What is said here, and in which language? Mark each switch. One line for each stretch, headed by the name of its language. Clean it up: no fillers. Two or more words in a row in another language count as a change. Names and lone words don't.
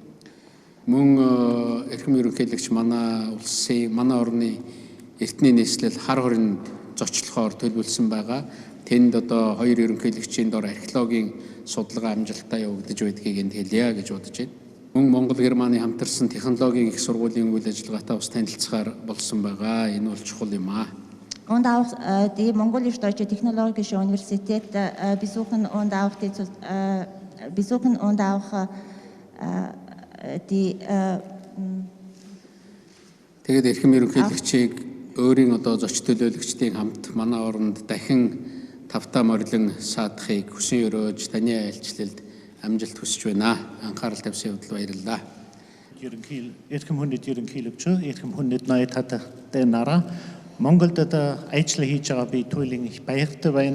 Mongolian: Мөн эрхэм ерөнхийлөгч манай орны эртний нийслэл хар хоринд зочлохоор төлөвлөсөн байгаа. Тэнд одоо хоёр ерөнхийлөгчийн дор археологийн судалгаа амжилттай явагдаж байдгийг энд хэлье гэж бодож байна. Мөн Монгол-Германы хамтарсан технологийн их сургуулийн үйл ажиллагаатай бас танилцахаар болсон байгаа. Энэ бол чухал юм аа.
German: Und auch die Mongolisch-Deutsche Technologische Universität besuchen und auch die
Mongolian: Тэгээд эрхэм ерөнхийлөгчийг өөрийн одоо зоч төлөөлөгчдийн хамт манай оронд дахин тавтаа морилон саадахыг хүсэн өрөөж таны айлчлалд амжилт хүсэж байна. Анхаарал тавьсан явдал баярлалаа. Эрхэм хүндэт ерөнхийлөгч, эрхэм хүндэт ноёд хатагтай нараа Монголд ажил хийж байгаа би туйлын их баяртай байна.